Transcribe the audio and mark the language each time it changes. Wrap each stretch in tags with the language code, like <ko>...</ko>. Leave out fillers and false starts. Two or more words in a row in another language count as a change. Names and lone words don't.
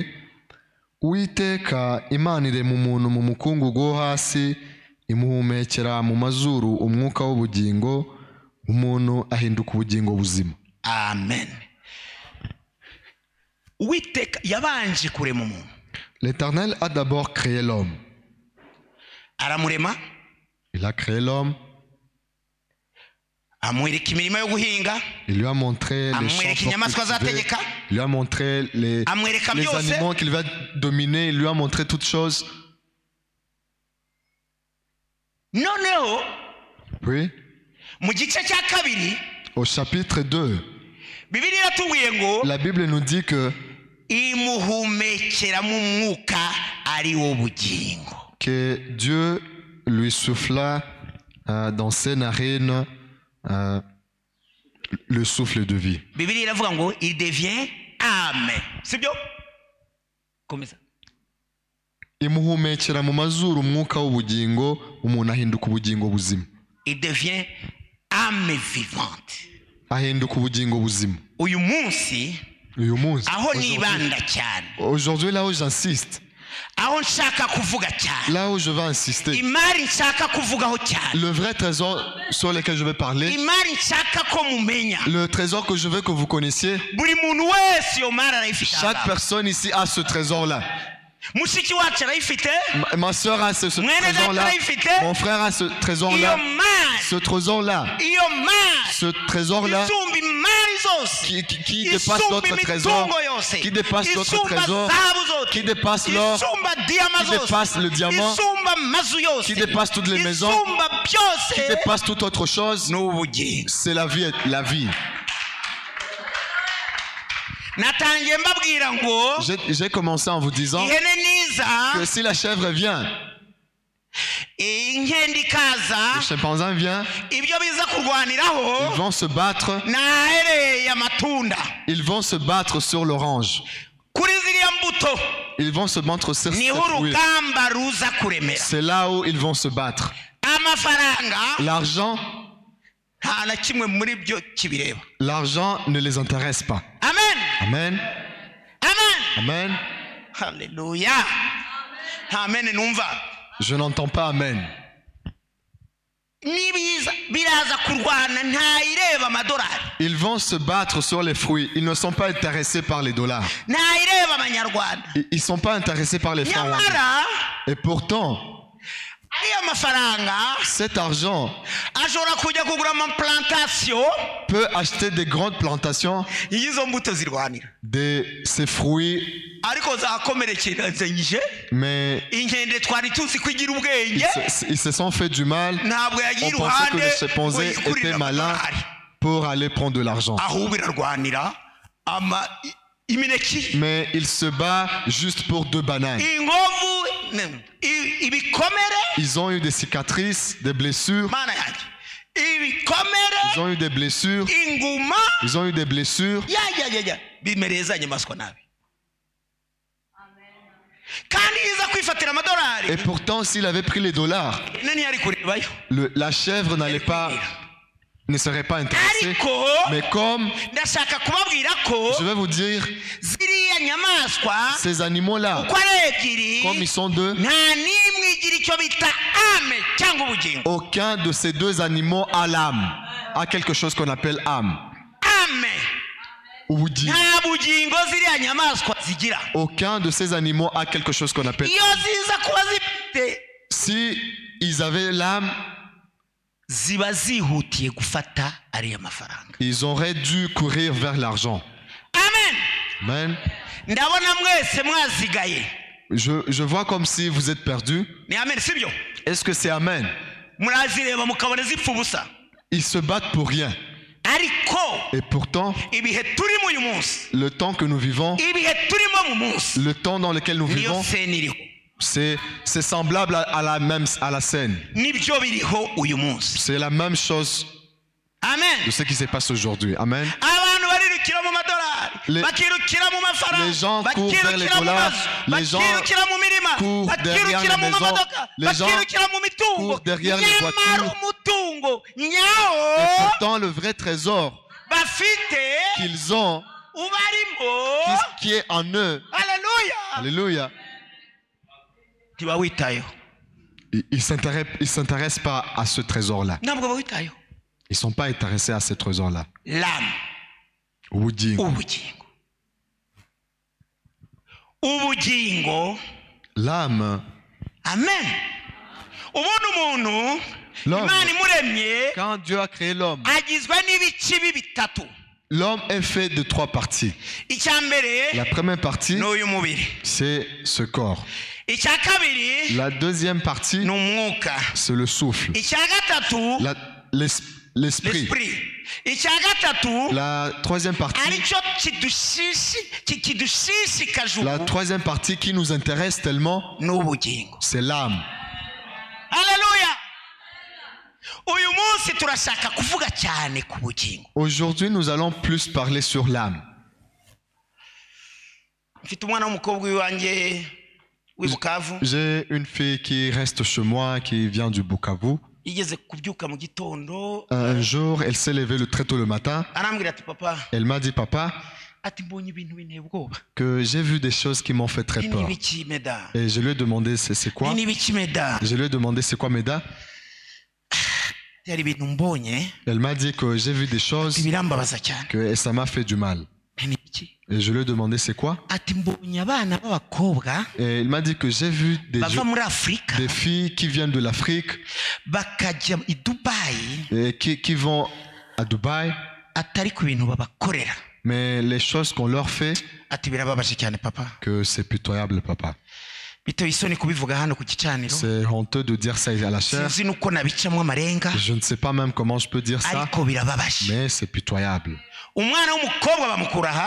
<rw>Uwiteka Imana irema umuntu mu mukungugu wo hasi, imuhumekera mu mazuru umwuka w'ubugingo, umuntu ahinduka ubugingo buzima. Amen. Uwiteka yabanje kurema umuntu.</rw> <fr>L'Éternel a d'abord créé l'homme.</fr> <rw>Aramurema.</rw> <fr>Il a créé l'homme.</fr> <rw>amwereka imirimo yo guhinga,</rw> <fr>Il lui a montré les</fr> <rw>amwereka</rw> <fr>champs</fr> <rw>inyamaswa</rw> <fr>pour cultiver.</fr> <rw>azategeka,</rw> <fr>Il lui a montré les</fr> <rw>amwereka byose.</rw> <fr>animaux qu'il va dominer. Il lui a montré toutes choses.</fr> <rw>Noneho</rw> <fr>Puis,</fr> <rw>mu gice cya kabiri</rw> <fr>au chapitre 2,</fr> <rw>Bibiliya iratubwiye ngo</rw> <fr>la Bible nous dit que</fr> <rw>imuhumekera mu mwuka ari wo bugingo.</rw> <fr>Dieu lui souffla dans ses narines le souffle de vie.</fr> <rw>Bibiliya iravuga ngo</rw> <fr>il devient âme,</fr> <rw>sibyo? Komeza. Imuhumekera mu mazuru umwuka w'ubugingo, umuntu ahinduka ubugingo buzima.</rw> <fr>Il devient âme vivante.</fr> <rw>Ahinduka ubugingo buzima. Uyu munsi Uyu munsi, aho nibanda cyane,</rw> <fr>aujourd'hui, là où j'insiste,</fr> <rw>aho nshaka kuvuga cyane,</rw> <fr>là où je vais insister,</fr> <rw>imari nshaka kuvugaho cyane,</rw> <fr>le vrai trésor sur lequel je vais parler,</fr> <rw>imari nshaka ko mumenya,</rw> <fr>le trésor que je veux que vous connaissiez,</fr> <rw>buri muntu wese iyo mari arayifite.</rw> <fr>chaque personne ici a ce trésor-là.</fr> <rw>Mushiki wacu arayifite,</rw> <fr>Ma soeur a ce</fr> <rw>mwene data</rw> <fr>trésor-là,</fr> <rw>arayifite,</rw> <fr>mon frère a ce</fr> <rw>iyo</rw> <fr>trésor-là,</fr> <rw>mari,</rw> <fr>ce trésor-là,</fr> <rw>iyo mari</rw> <fr>ce trésor-là</fr> <rw>isumba imari zose,</rw> <fr>qui dépasse d'autres trésors, qui dépasse d'autres trésors, qui dépasse l'or,</fr> <rw>isumba diyama</rw> <fr>qui</fr> <rw>zose,</rw> <fr>dépasse le diamant,</fr> <rw>isumba amazu yose,</rw> <fr>qui dépasse toutes les maisons,</fr> <rw>isumba byose,</rw> <fr>qui dépasse toute autre chose,</fr> <rw>n'ubugingo.</rw> <fr>c'est la vie, la vie.</fr> <rw>Natangiye mbabwira ngo</rw> <fr>J'ai commencé en vous disant</fr> <rw>ihene niza,</rw> <fr>que si la chèvre vient,</fr> <rw>inkende ikaza,</rw> <fr>le chimpanzé vient,</fr> <rw>ibyo biza kurwaniraho</rw> <fr>ils vont se battre,</fr> <rw>nahereye amatunda</rw> <fr>ils vont se battre sur l'orange,</fr> <rw>kuri ziriya mbuto,</rw> <fr>ils vont se battre sur ces</fr> <rw>niho</rw> <fr>fruits.</fr> <rw>urugamba ruza kuremera.</rw> <fr>C'est là où ils vont se battre.</fr> <rw>Amafaranga</rw> <fr>L'argent,</fr> <rw>nta na kimwe muri byo kibireba.</rw> <fr>l'argent ne les intéresse pas.</fr> <rw>Amen,</rw> <fr>Amen.</fr> <rw>amen,</rw> <fr>Amen.</fr> <rw>haleluya. Amen numva.</rw> <fr>Je n'entends pas Amen.</fr> <rw>Nibiza biraza kurwana ntayireba amadolari,</rw> <fr>Ils vont se battre sur les fruits. Ils ne sont pas intéressés par les dollars.</fr> <rw>ntayireba abanyarwanda.</rw> <fr>Ils ne sont pas intéressés par les francs.</fr> <rw>Nyamara</rw> <fr>Et pourtant,</fr> <rw>ariya mafaranga</rw> <fr>cet argent</fr> <rw>ashobora kujya kugura amaplantation</rw> <fr>peut acheter des grandes plantations</fr> <rw>y'izo mbuto zirwanira,</rw> <fr>de ces fruits,</fr> <rw>ariko zakomerekeranyije</rw> <fr>mais</fr> <rw>inkende twari tuzi ko igira</rw> <fr>ils</fr> <rw>ubwenge,</rw> <fr>se sont fait du mal.</fr> <rw>ntabwo yagiye</rw> <fr>On pensait que</fr> <rw>iruhande</rw> <fr>les</fr> <rw>ngo</rw> <fr>chimpanzés</fr> <rw>yikurire</rw> <fr>étaient malins</fr> <rw>amadolari,</rw> <fr>pour aller prendre de l'argent.</fr> <rw>ahubwo irarwanira imineke,</rw> <fr>Mais il se bat juste pour 2 bananes.</fr> <rw>inkovu, ibikomere,</rw> <fr>Ils ont eu des cicatrices, des blessures.</fr> <rw>mana yanjye, ibikomere,</rw> <fr>Ils ont eu des blessures.</fr> <rw>inguma,</rw> <fr>Ils ont eu des blessures.</fr> <rw>bimereza inyamaswa nabi. Kandi yiza kwifatira amadolari,</rw> <fr>Et pourtant, s'il avait pris les dollars,</fr> <rw>ntiyari kurebayo.</rw> <fr>la chèvre ne serait pas intéressée.</fr> <rw>Ariko</rw> <fr>Mais comme</fr> <rw>ndashaka kubabwira ko</rw> <fr>je vais vous dire,</fr> <rw>ziriya nyamaswa</rw> <fr>ces animaux-là,</fr> <rw>uko ari ebyiri</rw> <fr>comme ils sont 2,</fr> <rw>nta n'imwe igira icyo bita ame cyangwa ubugingo.</rw> <fr>aucun de ces 2 animaux a l'âme, a quelque chose qu'on appelle âme.</fr> <rw>Ame</rw> <fr>Ou vous dites,</fr> <rw>nta bugingo ziriya nyamaswa zigira.</rw> <fr>aucun de ces animaux a quelque chose qu'on appelle.</fr> <rw>Iyo ziza kuba zifite,</rw> <fr>Si ils avaient l'âme,</fr> <rw>ziba zihutiye gufata ariya mafaranga.</rw> <fr>ils auraient dû courir vers l'argent.</fr> <rw>Amen.</rw> <fr>Amen.</fr> <rw>Ndabona mwese mwazigaye.</rw> <fr>Je vois comme si vous êtes perdus.</fr> <rw>Ni amen sibyo?</rw> <fr>Est-ce que c'est Amen?</fr> <rw>Murazireba mukabona zipfa ubusa.</rw> <fr>Ils se battent pour rien.</fr> <rw>Ariko</rw> <fr>Et pourtant,</fr> <rw>ibihe turimo uyu munsi,</rw> <fr>le temps que nous vivons,</fr> <rw>ibihe turimo mu munsi,</rw> <fr>le temps dans lequel nous</fr> <rw>niyo</rw> <fr>vivons,</fr> <rw>sene iriho,</rw> <fr>c'est semblable à la scène.</fr> <rw>nibyo biriho uyu munsi.</rw> <fr>C'est la même chose</fr> <rw>Amen.</rw> <fr>de ce qui se passe aujourd'hui.</fr> <rw>Amen. Abantu barirukira mu madolari, bakirukira mu mafaranga,</rw> <fr>Les gens courent vers les dollars, les gens</fr> <rw>bakirukira mu mirima,</rw> <fr>courent derrière</fr> <rw>bakirukira</rw> <fr>les</fr> <rw>mu</rw> <fr>maisons,</fr> <rw>mamodoka,</rw> <fr>les gens</fr> <rw>bakirukira mu mitungo,</rw> <fr>courent derrière les</fr> <rw>nyamara</rw> <fr>voitures.</fr> <rw>umutungo</rw> <fr>Et</fr> <rw>nyawo</rw> <fr>pourtant, le vrai trésor</fr> <rw>bafite</rw> <fr>qu'ils ont,</fr> <rw>ubarimo,</rw> <fr>qui est en eux,</fr> <rw>haleluya,</rw> <fr>alléluia,</fr> <rw>ntibawitayeho,</rw> <fr>ils s'intéressent pas à ce trésor-là.</fr> <rw>ntabwo bawitayeho.</rw> <fr>Ils ne sont pas intéressés à ce trésor-là. L'âme,</fr> <rw>Ubugingo. ubugingo, ubugingo.</rw> <fr>L'âme,</fr> <rw>Amen. Ubundi umuntu</rw> <fr>L'homme,</fr> <rw>imana imuremye</rw> <fr>quand Dieu a créé l'homme,</fr> <rw>agizwe n'ibice bitatu.</rw> <fr>l'homme est fait de 3 parties.</fr> <rw>Icya mbere</rw> <fr>La première partie,</fr> <rw>ni uyu mubiri,</rw> <fr>c'est ce corps.</fr> <rw>icya kabiri</rw> <fr>La deuxième partie,</fr> <rw>ni umwuka,</rw> <fr>c'est le souffle.</fr> <rw>icya gatatu</rw> <fr>L'esprit. l'esprit,</fr> <rw>icya gatatu</rw> <fr>La troisième partie,</fr> <rw>aricyo kidushishikaje</rw> <fr>la</fr> <rw>ubu</rw> <fr>troisième partie qui nous intéresse tellement,</fr> <rw>ni ubugingo.</rw> <fr>c'est l'âme.</fr> <rw>Haleluya! Uyu munsi turashaka kuvuga cyane ku bugingo.</rw> <fr>Aujourd'hui, nous allons plus parler sur l'âme.</fr> <rw>Mfite umwana w'umukobwa w'iwanjye w'i Bukavu,</rw> <fr>J'ai une fille qui reste chez moi, qui vient du Bukavu.</fr> <rw>yigeze kubyuka mu gitondo</rw> <fr>Un jour, elle s'est levée très tôt le matin.</fr> <rw>arambwira ati papa,</rw> <fr>Elle m'a dit,</fr> <rw>papa, ati mbonye ibintu binteye ubwoba.</rw> <fr>que j'ai vu des choses qui m'ont fait très</fr> <rw>Ni</rw> <fr>peur.</fr> <rw>ibiki meda?</rw> <fr>Et je lui ai demandé, c'est quoi?</fr> <rw>Ni ibiki meda?</rw> <fr>Je lui ai demandé, c'est quoi, Meda?</fr> <rw>Hari ibintu mbonye</rw> <fr>Elle m'a dit que j'ai vu des choses</fr> <rw>birambabaza cyane.</rw> <fr>que ça m'a fait du mal.</fr> <rw>Ni ibiki?</rw> <fr>Et je lui ai demandé, c'est quoi?</fr> <rw>Ati mbonye abana b'abakobwa</rw> <fr>Et il m'a dit que j'ai vu</fr> <rw>bava muri Afurika</rw> <fr>des filles qui viennent de l'Afrique</fr> <rw>bakajya i Dubayi</rw> <fr>et qui vont à Dubaï.</fr> <rw>atari ku bintu babakorera.</rw> <fr>Mais les choses qu'on leur fait,</fr> <rw>Ati birababaje cyane papa.</rw> <fr>que c'est pitoyable, papa.</fr> <rw>Bitoye isoni kubivuga hano ku gicaniro.</rw> <fr>C'est honteux de dire ça à la chair.</fr> <rw>Sinzi nuko nabicamo amarenga</rw> <fr>Je ne sais pas même comment je peux dire ça,</fr> <rw>ariko birababaje.</rw> <fr>mais c'est pitoyable.</fr> <rw>Umwana w'umukobwa bamukura aha,</rw>